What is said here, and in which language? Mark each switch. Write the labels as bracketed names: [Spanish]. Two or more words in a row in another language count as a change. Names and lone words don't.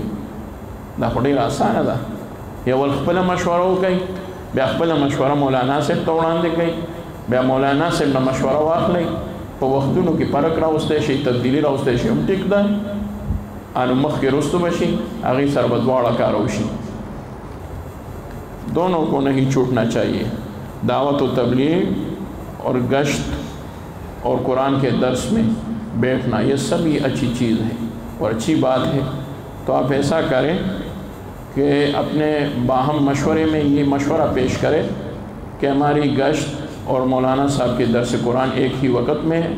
[Pashto] دا خو ډېره اسانه ده. یو خپله مشوره وکړئ بیا خپله مشوره مولانا صاحب ته وړاندې کړئ بیا مولانا صاحب نه مشوره واخلئ په وختونو کې فرق راوستی شي تبدیلي راوستی شي هم ټیک ده انو مخکې رستو به شي هغې سره به دواړه کار وشي. [Urdu] دونوں کو نہیں چھوٹنا چاہیے. دعوت و تبلیغ اور گشت اور قرآن کے درس میں بیٹھنا یہ سبھی اچھی چیز ہے اور اچھی بات ہے. تو آپ ایسا کریں کہ اپنے باہم مشورے میں یہ مشورہ پیش کرے کہ ہماری گشت اور مولانا صاحب کے درس قرآن ایک ہی وقت میں ہے.